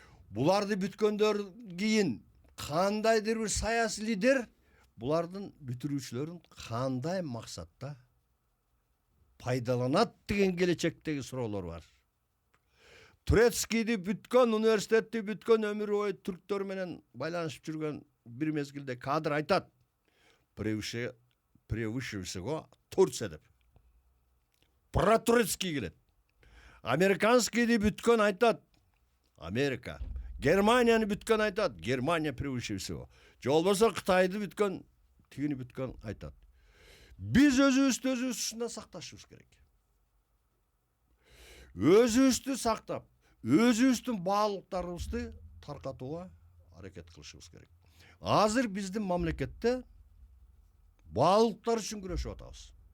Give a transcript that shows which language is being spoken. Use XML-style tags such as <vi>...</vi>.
<ky>Буларды бүткөндөн кийин кандайдыр бир саясий лидер булардын бүтүрүүчүлөрүн кандай максатта пайдаланат деген келечектеги суроолор бар. Турецкийди бүткөн, университетти бүткөн, өмүр бою түрктөр менен байланышып жүргөн бир мезгилде кадр айтат.</ky> <ru>Превыше всего Турция</ru> <ky>деп.</ky> <ru>Про турецкий</ru> <ky>келет. Американскийди бүткөн айтат. Америка. Германияны бүткөн айтат.</ky> <ru>Германия превыше всего.</ru> <ky>Же болбосо Кытайды бүткөн, тигини бүткөн айтат. Биз өзүбүздү ушунда сакташыбыз керек. Өзүбүздү сактап, өзүбүздүн баалуулуктарыбызды таркатууга аракет кылышыбыз керек. Азыр биздин мамлекетте баалыктар үчүн күрөшүп атабыз.</ky>